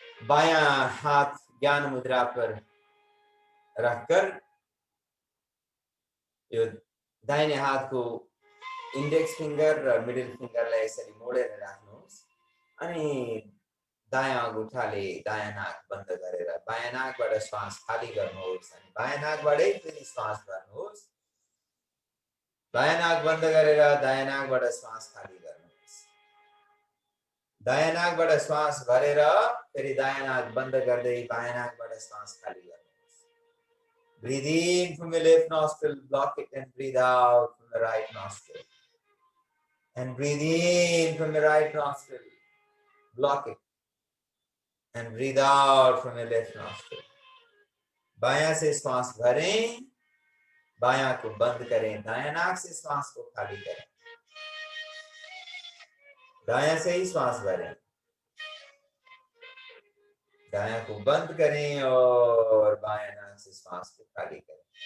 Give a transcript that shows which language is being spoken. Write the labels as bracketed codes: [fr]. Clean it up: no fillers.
[hi] बायाँ हाथ ज्ञान मुद्रा पर रखकर [ne] यो दाहिने हातको इंडेक्स फिंगर र मिडल फिंगरलाई यसरी मोडेर राख्नुहोस् अनि दायाँ अंगुठाले दायाँ नाक बन्द गरेर बायाँ नाकबाट श्वास खाली गर्नुहोस् अनि बायाँ नाकबाटै फेरि श्वास गर्नुहोस्। दायाँ नाक बन्द गरेर दायाँ नाकबाट श्वास खाली गर्नुहोस्। दायाँ नाकबाट श्वास भरेर फेरि दायाँ नाक बन्द गर्दै बायाँ नाकबाट श्वास खाली गर्नुहोस्। [en] Breathe in from the left nostril, block it, and breathe out from the right nostril. And breathe in from the right nostril, block it, and breathe out from the left nostril. [hi] बायां से श्वास भरें, बायां को बंद करें, दायां नाक से श्वास को खाली करें। दायां से ही श्वास भरें, दायां को बंद करें और बायां नाक से श्वास को खाली करें।